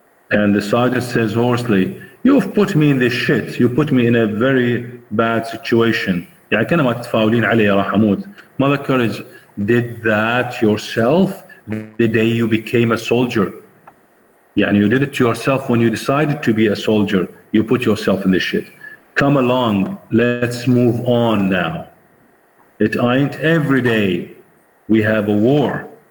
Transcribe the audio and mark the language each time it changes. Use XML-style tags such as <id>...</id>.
<en>And the sergeant says hoarsely, "You've put me in this shit. You put me in a very bad situation."</en> <ar>يعني كأنما تتفاولين علي راح أموت.</ar> <en>Mother Courage did that yourself the day you became a soldier. يعني you did it to yourself when you decided to be a soldier. You put yourself in this shit. Come along, let's move on now. It ain't every day we have a war.</en>